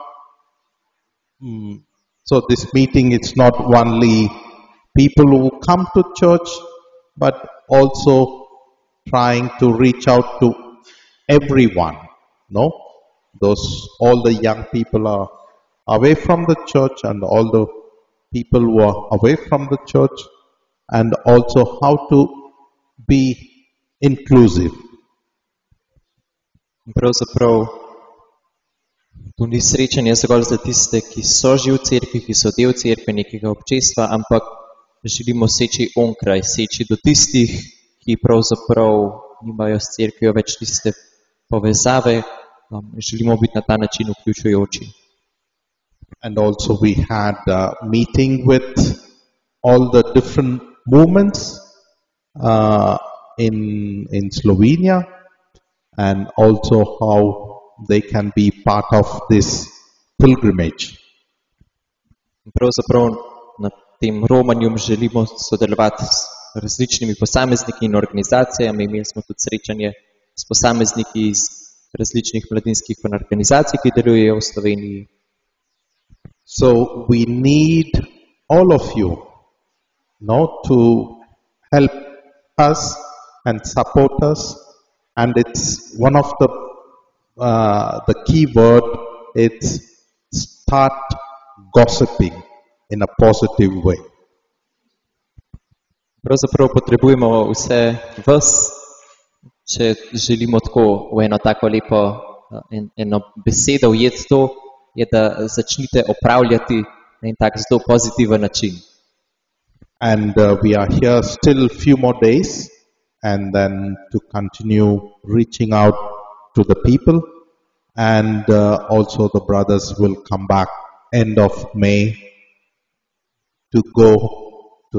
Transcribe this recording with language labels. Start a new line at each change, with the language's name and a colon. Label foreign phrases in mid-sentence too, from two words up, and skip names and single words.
English: So this meeting, it's not only people who come to church, but also trying to reach out to everyone. No, all the young people are away from the church, and all the people who are away from the church, and also how to be inclusive.
Slovenian: Pravzaprav to ni srečanje zgolj za tiste, ki so že v cerkvi, ki so del cerkve, nekega občestva, ampak želimo seči onkraj, seči do tistih, ki pravzaprav nimajo s cerkvijo več tiste povezave, želimo biti na ta način vključujoči.
English: And also we had a meeting with all the different movements in Slovenia, and also how they can be part of this pilgrimage.
Slovenian: Pravzaprav na tem romanju želimo sodelovati s različnimi posamezniki in organizacijami. Imeli smo tudi srečanje s posamezniki iz različnih mladinskih organizacij, ki delujejo v Sloveniji.
English: So we need all of you to help us and support us, and it's one of the key word, it's start gossiping in a positive way.
Slovenian: Pravzaprav potrebujemo vse vas, če želimo tako v eno tako lepo eno besedo ujeti to, je, da začnite opravljati na en tak zelo pozitiven način.
English: And we are here still few more days, and then to continue reaching out to the people, and also the brothers will come back end of May to go to